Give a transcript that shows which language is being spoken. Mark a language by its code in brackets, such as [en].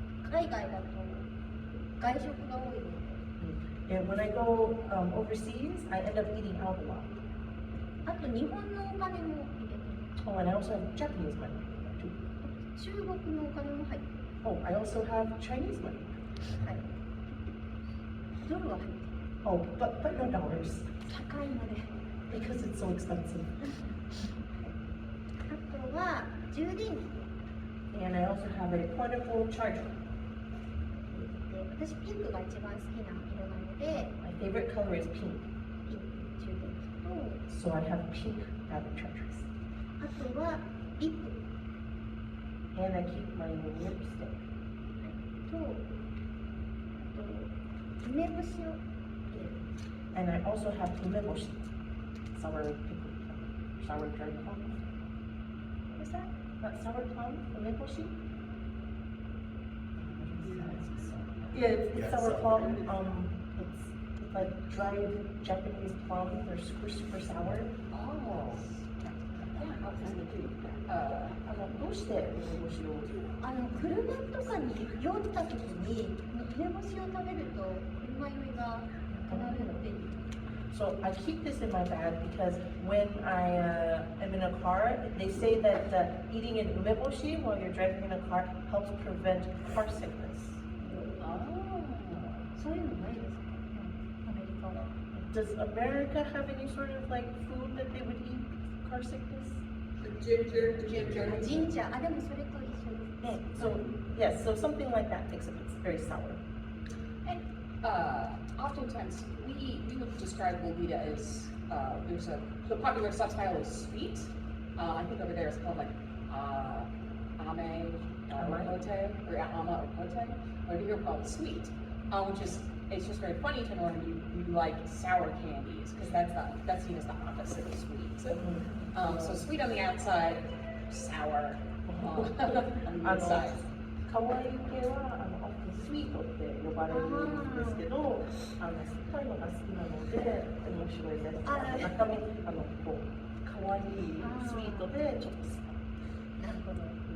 [ja] 海外だと外食が多いので [en] And when I go overseas, I end up eating out a lot. [ja] あと日本のお金も入れてる [en] Oh, and I also have Japanese money too. [ja] 中国のお金も入ってる [en] Oh, I also have Chinese money. [ja] はいドルは入ってる [en] Oh, but no dollars [ja] 高いので [en] because it's so expensive. [ja] あとは充電器 [en] And I also have a portable charger. [ja] で私ピンクが一番好きな色なので [en] My favorite color is pink, [ja] ピンク充電器と [en] so I have pink battery chargers. [ja] あとはリップ [en] And I keep my lipstick. [ja] とあと梅干しを入れる [en] And I also have umeboshi, sour dried plum. What's that? Not sour plum, umeboshi? Yeah, it's sour plum. It's like dried Japanese plums. They're super, super sour. Oh. Yeah, how does it do? [ja] どうして梅干しを？車とかに酔った時に梅干しを食べると車酔いがなくなるっていう [en] So I keep this in my bag because when I am in a car, they say that eating an umeboshi while you're driving in a car helps prevent car sickness. [ja] そういうのないですかアメリカは [en] Does America have any sort of like food that they would eat for car sickness? Ginger. [ja] ジンジャーでもそれと一緒です [en] So, yes, so something like that, except it's very sour. And oftentimes we would describe Lolita as the popular subtitle is sweet. I think over there it's called like ame okote or ama okote. Over here called sweet, which is it's just very funny to know you like sour candies because that's seen as the opposite of sweet. So sweet on the outside, sour on the inside. [ja] 可愛い系はスイートって呼ばれるんですけど、酸っぱいのが好きなので面白いです。中身こう可愛いスイートでちょっと酸っぱい。なるほど。